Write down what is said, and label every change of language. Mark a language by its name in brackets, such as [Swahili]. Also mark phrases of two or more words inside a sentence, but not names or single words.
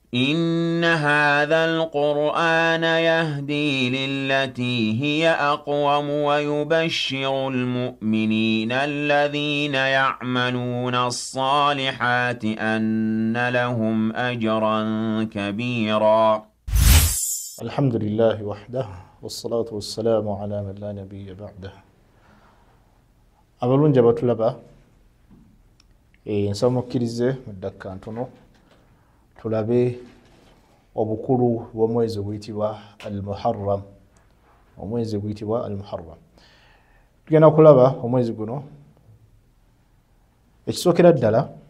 [Arabic] إن هذا القرآن يهدي للتي هي أقوم ويبشر المؤمنين الذين يعملون الصالحات أن لهم أجرا كبيرا. الحمد لله وحده والصلاة والسلام على من لا نبي بعده. [Ganda] abalungi abatulaba nsaba mukkirize mu ddakika ntono tulabe obukulu bw'omwezi oguyitibwa al-Muharram. Omwezi oguyitibwa al-Muharram tugenda kulaba omwezi guno ekisookera ddala.